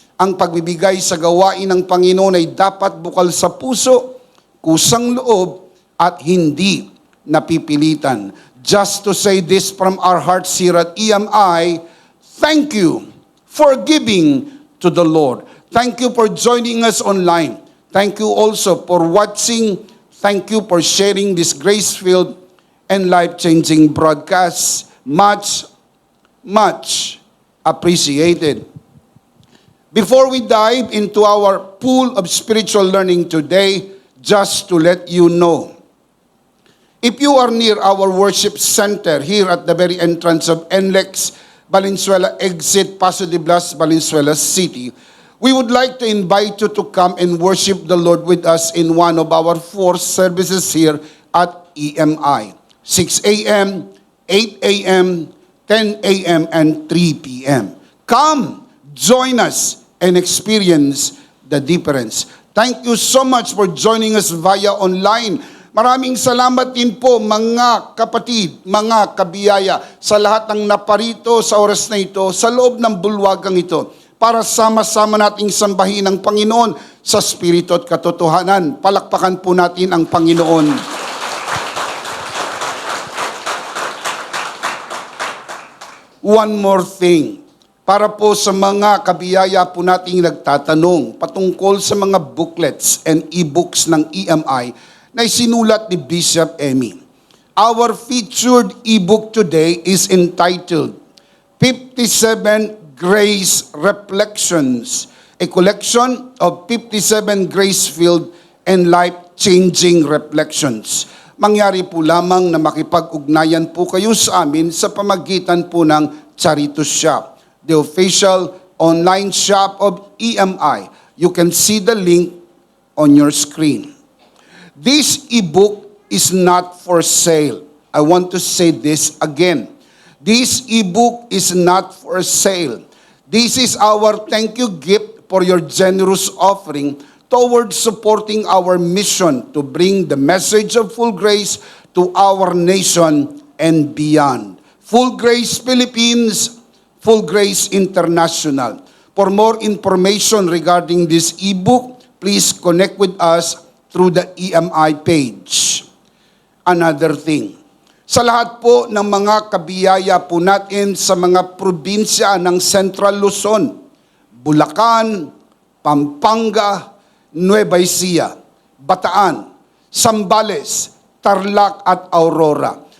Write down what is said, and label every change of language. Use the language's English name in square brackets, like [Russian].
[Filipino] Ang pagbibigay sa gawain ng Panginoon ay dapat bukal sa puso, kusang loob, at hindi napipilitan. [English] Just to say this from our hearts here at EMI, thank you for giving to the Lord. Thank you for joining us online. Thank you also for watching. Thank you for sharing this grace-filled and life-changing broadcast. Much, much appreciated. Before we dive into our pool of spiritual learning today, just to let you know, if you are near our worship center here at the very entrance of NLEX, Valenzuela exit, Paso de Blas, Valenzuela City, we would like to invite you to come and worship the Lord with us in one of our 4 services here at EMI. 6 a.m., 8 a.m., 10 a.m., and 3 p.m. Come, join us, and experience the difference. Thank you so much for joining us via online. [Filipino] Maraming salamat din po, mga kapatid, mga kabiyaya, sa lahat ng naparito sa oras na ito, sa loob ng bulwagang ito, para sama-sama nating sambahin ang Panginoon sa Espiritu at katotohanan. Palakpakan po natin ang Panginoon. [English] One more thing. [Filipino] Para po sa mga kabiyaya po nating nagtatanong patungkol sa mga booklets and e-books ng EMI na isinulat ni Bishop Emmy. [English] Our featured e-book today is entitled 57 Grace Reflections, a collection of 57 grace-filled and life-changing reflections. [Filipino] Mangyari po lamang na makipag-ugnayan po kayo sa amin sa pamagitan po ng Charitos Shop, [English] the official online shop of EMI. You can see the link on your screen. This e-book is not for sale. I want to say this again. This e-book is not for sale. This is our thank you gift for your generous offering towards supporting our mission to bring the message of full grace to our nation and beyond. Full Grace Philippines, Full Grace International. For more information regarding this ebook, please connect with us through the EMI page. Another thing, [Filipino] sa lahat po ng mga kabiyaya po natin sa mga probinsya ng Central Luzon, Bulacan, Pampanga, Nueva Ecija, Bataan, Zambales, Tarlac at Aurora.